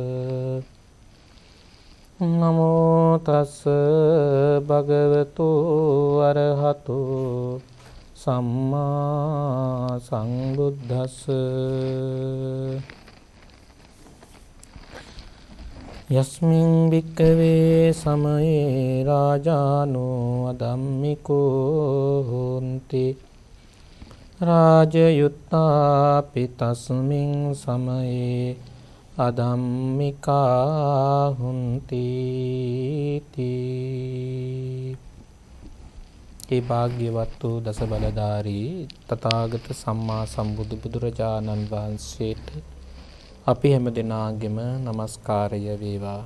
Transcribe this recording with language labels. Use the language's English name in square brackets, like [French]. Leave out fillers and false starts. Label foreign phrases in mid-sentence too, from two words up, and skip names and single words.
[Pali] නමෝ තස්ස භගවතු අරහතෝ සම්මා සම්බුද්දස්ස යස්මින් භික්ඛවේ සමයේ රාජානෝ අධම්මිකෝ හොන්ති රාජයුත්තාපි තස්මින් සමයේ අධම්මිකා හොන්ති තී. [Sinhala] ඒ භාග්‍යවත් වූ දස බලධාරී තථාගත සම්මා සම්බුදු බුදුරජාණන් වහන්සේට අපි හැම දෙනාගේම নমස්කාරය වේවා.